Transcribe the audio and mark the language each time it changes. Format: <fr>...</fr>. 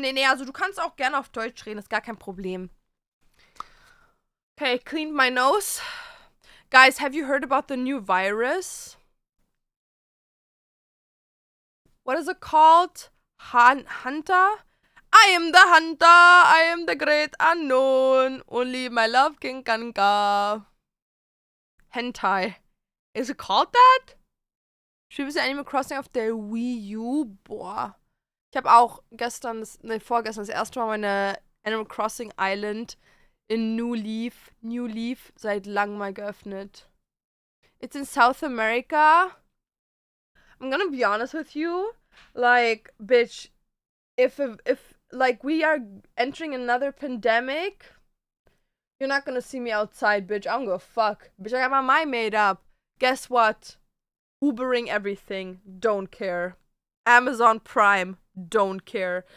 <de>Nee, also du kannst auch gerne auf Deutsch reden, ist gar kein Problem.</de> <en>Okay, I cleaned my nose. Guys, have you heard about the new virus? What is it called? Hunter? I am the hunter. I am the great unknown. Only my love can conquer. Hentai. Is it called that?</en> <de>Spielst du Animal Crossing auf der Wii U? Boah. Ich habe auch vorgestern das erste Mal meine Animal Crossing Island in New Leaf seit langem mal geöffnet.</de> <en>It's in South America. I'm gonna be honest with you. Like, bitch, if like we are entering another pandemic, you're not gonna see me outside, bitch. I don't give a fuck. Bitch, I got my mind made up. Guess what? Ubering everything. Don't care. Amazon Prime. don't care.</en>